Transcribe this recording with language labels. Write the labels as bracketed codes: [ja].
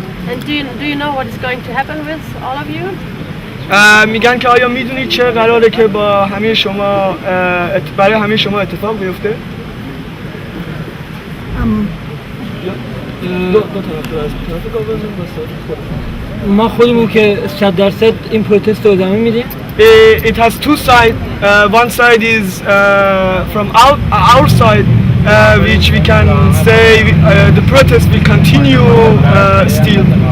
[en] And do you know what is going to happen with all of you? [fa] میگن که آیا میدونید چه قراره که با همه شما برای همه شما اتفاق بیفته؟ ما خودمون که 100% این پروتست رو ادامه میدیم. [en] It has 2 sides. One side is from our side, which we can say the protest will continue still.